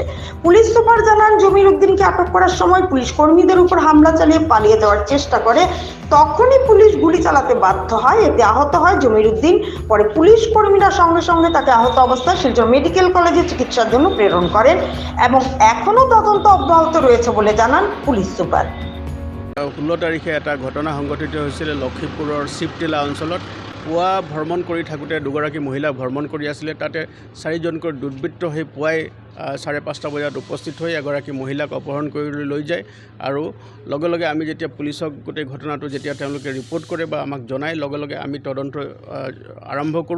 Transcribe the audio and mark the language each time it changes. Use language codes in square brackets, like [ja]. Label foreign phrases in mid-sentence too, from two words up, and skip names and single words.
[bn] পুলিশ সুপার জানান, জমির উদ্দিনকে আটক করার সময় পুলিশ কর্মীদের উপর হামলা চালিয়ে পালিয়ে যাওয়ার চেষ্টা করে। তখনই পুলিশ গুলি চালাতে বাধ্য হয়। এতে আহত হয় জমির উদ্দিন। পরে পুলিশ কর্মীরা সঙ্গে সঙ্গে তাকে আহত অবস্থায় শিলচর মেডিকেল কলেজে চিকিৎসার জন্য প্রেরণ করেন এবং এখনো তদন্ত অব্যাহত রয়েছে বলে জানান পুলিশ সুপার। [as] 16 তাৰিখে এটা ঘটনা সংঘটিত হৈছিল লক্ষীপুৰৰ শিৱটিলা অঞ্চলত। পুৱা ভ্ৰমণ কৰি থাকোঁতে দুগৰাকী মহিলা ভ্ৰমণ কৰি আছিলে। তাতে 4জনকৈ দুৰ্বৃত্ত হৈ পুৱাই 5:30 বজাত উপস্থিত হৈ এগৰাকী মহিলাক অপহৰণ কৰি লৈ যায়। আৰু লগে লগে আমি যেতিয়া পুলিচক গোটেই ঘটনাটো যেতিয়া তেওঁলোকে ৰিপৰ্ট কৰে বা আমাক জনায়, লগে লগে আমি তদন্ত আৰম্ভ কৰোঁ।